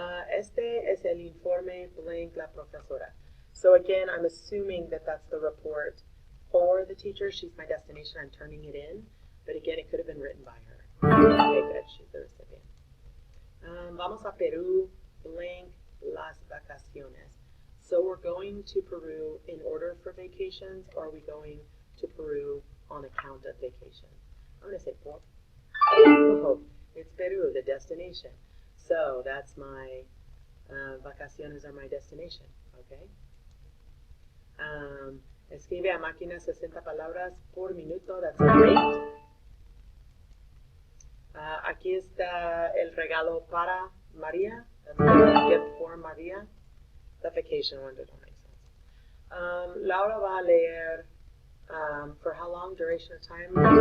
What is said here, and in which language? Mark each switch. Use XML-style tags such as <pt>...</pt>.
<es>Este es el informe blank la profesora.</es> <en>So again, I'm assuming that that's the report for the teacher. She's my destination. I'm turning it in. But again, it could have been written by her. Okay, good. She's the recipient.</en> <es>Vamos a Peru, blank las vacaciones.</es> <en>So we're going to Peru in order for vacations, or are we going to Peru on account of vacation? I'm going to say por. Oh, it's Peru, the destination. So that's my, vacaciones are my destination, okay?</en> <es>Escribe a máquina 60 palabras por minuto.</es> <en>That's a rate.</en> <es>Aquí está el regalo para María.</es> <en>That's the gift for María. The vacation one don't make sense.</en> <es>Laura va a leer</es> <en>for how long? Duration of time?</en>